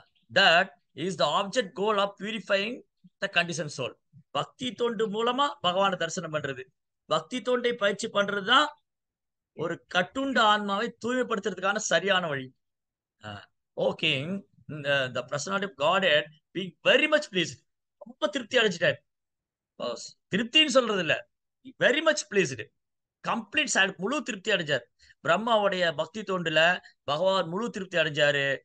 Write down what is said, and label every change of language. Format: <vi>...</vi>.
<en>That is the object goal of purifying the condition soul.</en> <ta>பக்தி தொண்டு மூலமா பகவானை தரிசனம் பண்றது, பக்தி தொண்டை பயிற்சி பண்றதுதான் ஒரு கட்டுண்ட ஆன்மாவை தூய்மைப்படுத்துறதுக்கான சரியான வழி. Okay,</ta> <en>the personality of Godhead being very much pleased.</en> <ta>ரொம்ப திருப்தி அடைஞ்சிட்டார். திருப்தின்னு சொல்றது இல்ல,</ta> <en>very much pleased, complete</en> <ta>முழு திருப்தி அடைஞ்சார். பிரம்மாவுடைய பக்தி தொண்டுல பகவான் முழு திருப்தி அடைஞ்சாரு.</ta>